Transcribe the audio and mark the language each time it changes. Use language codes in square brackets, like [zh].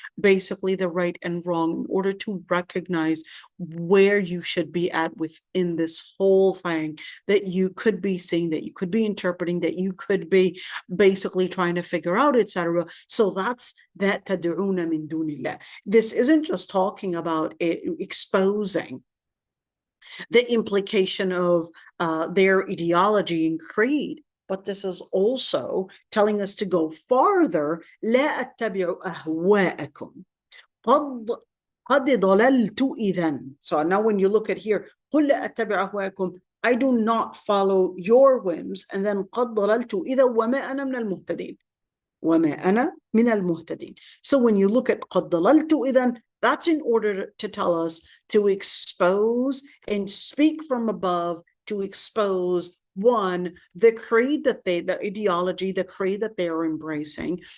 [en] basically the right and wrong, in order to recognize where you should be at within this whole thing that you could be seeing, that you could be interpreting, that you could be basically trying to figure out, etc. So that's that tad'una min dunillah. This isn't just talking about exposing the implication of their ideology and creed, but this is also telling us to go farther. [ar] لا أتبع أهواءكم قد ضللت إذا. [en] So now when you look at here, [ar] قل لا أتبع أهواءكم, [en] I do not follow your whims, and then [ar] قد ضللت إذا وما أنا من المهتدين. وما أنا من المهتدين. [en] So when you look at [ar] قد ضللت إذا, [en] that's in order to tell us to expose and speak from above, to expose, one, the creed that the ideology, the creed that they are embracing,